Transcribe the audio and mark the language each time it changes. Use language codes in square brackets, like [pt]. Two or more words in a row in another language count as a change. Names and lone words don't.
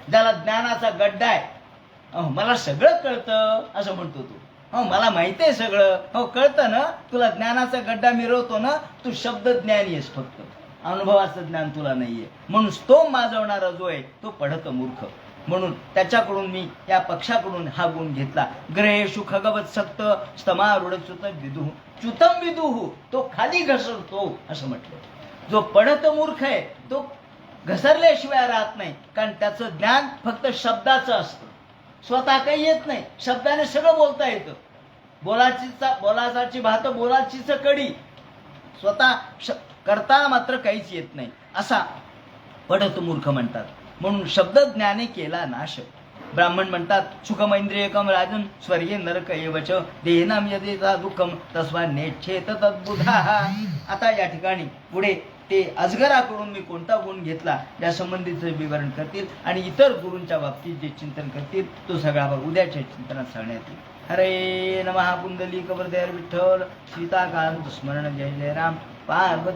[mr] ज्याला ज्ञानाचा गड्डा आहे, मला सगळं कळतं असं म्हणतो तो. हो मला माहिती आहे सगळं, हो कळतं ना, तुला ज्ञानाचा गड्डा मिरवतो ना, तू शब्द ज्ञानी आहेस, फक्त अनुभवाचं ज्ञान तुला नाहीये. म्हणून तो माजवणारा जो आहे तो पढत मूर्ख. म्हणून त्याच्याकडून मी या पक्षाकडून हा गुण घेतला. [sa] ग्रहेषु खगवत सक्त स्तमारूढ च्युत विदुः च्युतम विदुः, [mr] तो खाली घसरतो असं म्हटलं. जो पढत मूर्ख आहे तो घसरल्याशिवाय राहत नाही, कारण त्याचं ज्ञान फक्त शब्दाचं असतं, स्वतः काही येत नाही. शब्दाने सगळं बोलता येतं. बोलाचाची भात बोलाचीच कडी, स्वतः करताना मात्र काहीच येत नाही, असा पढत मूर्ख म्हणतात. म्हणून शब्द ज्ञाने केला नाश. ब्राह्मण म्हणतात [sa] सुखमैंद्रियकम राजन स्वर्गे नरक एवच देहनाम यदेता दुःखम तस्मा नेच्छेत तद्बुधा. [mr] आता या ठिकाणी पुढे ते अजगराकडून मी कोणता गुण घेतला या संबंधीचं विवरण करतील आणि इतर गुरूंच्या बाबतीत जे चिंतन करतील तो सगळा भाग उद्याच्या चिंतनात सांगण्यात येईल. हरे नमः. पुंडलिक वरदे विठ्ठल सीताकांत स्मरण. जय जय राम.